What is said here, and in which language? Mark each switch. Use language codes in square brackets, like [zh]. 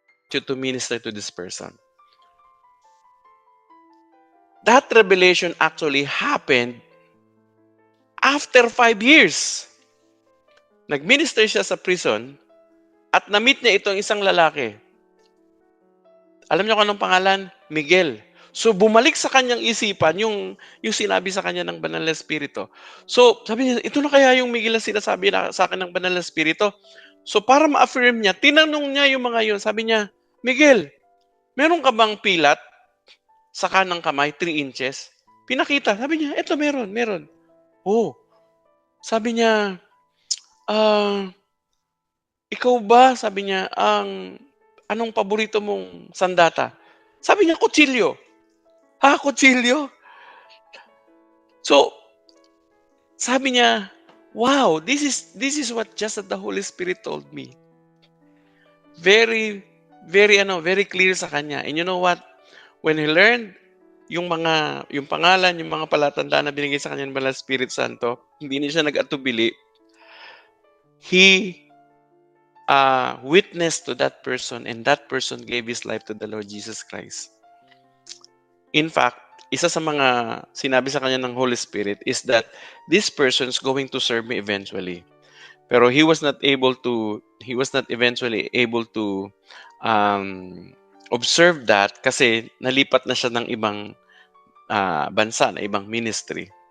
[en] To minister to this person. That revelation actually happened after 5 years. [tl] Nag-minister siya sa prison at na-meet niya itong isang lalaki. Alam niyo kung anong pangalan? Miguel. So, bumalik sa kanyang isipan yung sinabi sa kanya ng Banal na Espiritu. So, sabi niya, ito na kaya yung Miguel na sinasabi sa akin ng Banal na Espiritu? So, para ma-affirm niya, tinanong niya yung mga yun. Sabi niya, Miguel, meron ka bang pilat sa kanang kamay, 3 inches? Pinakita. Sabi niya, eto meron. Oh. Sabi niya, ikaw ba, sabi niya, anong paborito mong sandata? Sabi niya, kutsilyo. Kutsilyo? So, sabi niya, [en] wow, this is what just the Holy Spirit told me. Very, very clear [tl] sa kanya. [en] And you know what? When he learned [tl] yung pangalan, yung mga palatandaan na binigay sa kanya ng Banal Spirit Santo, hindi niya siya nag-atubili. He [en] witness to that person, and that person gave his life to the Lord Jesus Christ. In fact, [tl] isa sa mga sinabi sa kanya ng [en] Holy Spirit is that this person is going to serve me eventually. [tl] Pero [en] he was not eventually able to observe that [tl] kasi nalipat na siya ng ibang bansa, na ibang ministry.